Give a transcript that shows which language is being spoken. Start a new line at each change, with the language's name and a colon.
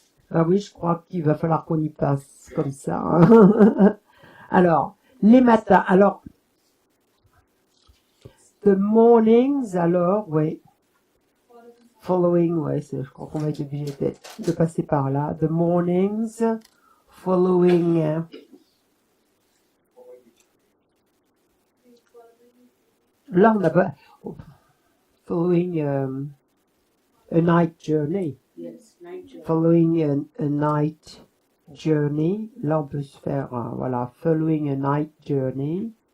French: Ah oui, je crois qu'il va falloir qu'on y passe comme ça, hein. Alors, les matins. Alors,
English: the mornings,
French: alors, oui. Following, ouais, je crois qu'on va être obligé de passer par là.
English: The mornings, following.
French: Là, on a pas.
English: Following a night journey. Yes, night journey. Following a night journey.
French: Là, on peut se faire, voilà,
English: following a night journey.